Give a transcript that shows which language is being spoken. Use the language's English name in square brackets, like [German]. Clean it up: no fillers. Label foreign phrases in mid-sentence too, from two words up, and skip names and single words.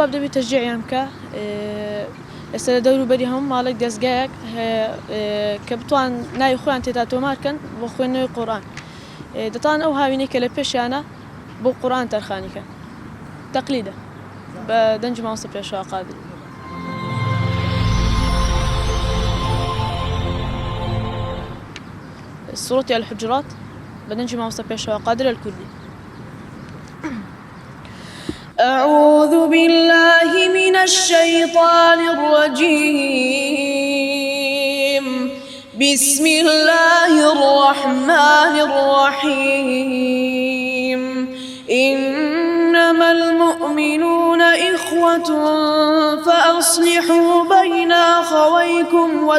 [Central Kurdish] باب دەبێت تەشجیعیان بکە ئێستا لە دەوروبەری هەموو ماڵێک دەستگایەک کە بتوان ناوی خۆیان تێدا تۆمارکەن بۆ خوێندنەوەی قورئان دەتوان ئەو هاوینەی کە لە پێشیانە بۆ قورئان تەرخانیکەن تەقلیدە بە دەنجی مامۆستا پێشەوا قادر [Arabic] سورة الحجرات [Central Kurdish] بدنجي مامۆستا پێشەوا قادر الكردي [Arabic] أعوذ بالله من الشيطان الرجيم بسم الله الرحمن الرحيم إنما المؤمنون إخوة فأصلحوا بين أخويكم